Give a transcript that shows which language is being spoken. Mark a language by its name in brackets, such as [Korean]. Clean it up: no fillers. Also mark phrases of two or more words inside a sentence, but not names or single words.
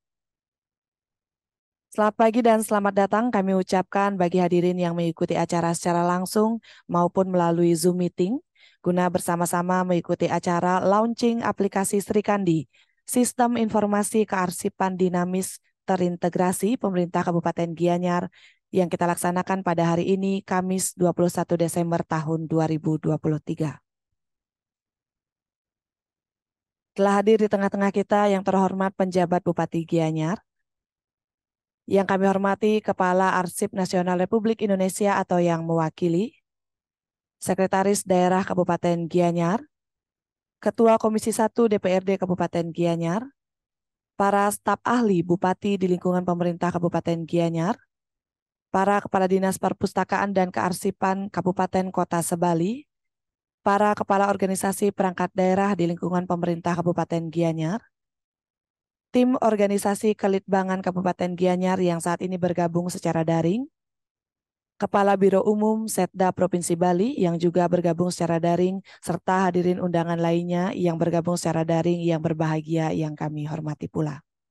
[Indonesian] Selamat pagi dan selamat datang kami ucapkan bagi hadirin yang mengikuti acara secara langsung maupun melalui Zoom meeting, guna bersama-sama mengikuti acara launching aplikasi Sri Kandi, Sistem Informasi Kearsipan Dinamis Terintegrasi Pemerintah Kabupaten Gianyar, yang kita laksanakan pada hari ini, Kamis 21 Desember tahun 2023. Telah hadir di tengah-tengah kita yang terhormat penjabat Bupati Gianyar, yang kami hormati Kepala Arsip Nasional Republik Indonesia atau yang mewakili, Sekretaris Daerah Kabupaten Gianyar, Ketua Komisi 1 DPRD Kabupaten Gianyar, para staf ahli Bupati di lingkungan pemerintah Kabupaten Gianyar, para Kepala Dinas Perpustakaan dan Kearsipan Kabupaten Kota Sebali, para Kepala Organisasi Perangkat Daerah di lingkungan pemerintah Kabupaten Gianyar, tim organisasi Kelitbangan Kabupaten Gianyar yang saat ini bergabung secara daring, Kepala Biro Umum Setda Provinsi Bali yang juga bergabung secara daring, serta hadirin undangan lainnya yang bergabung secara daring yang berbahagia yang kami hormati pula.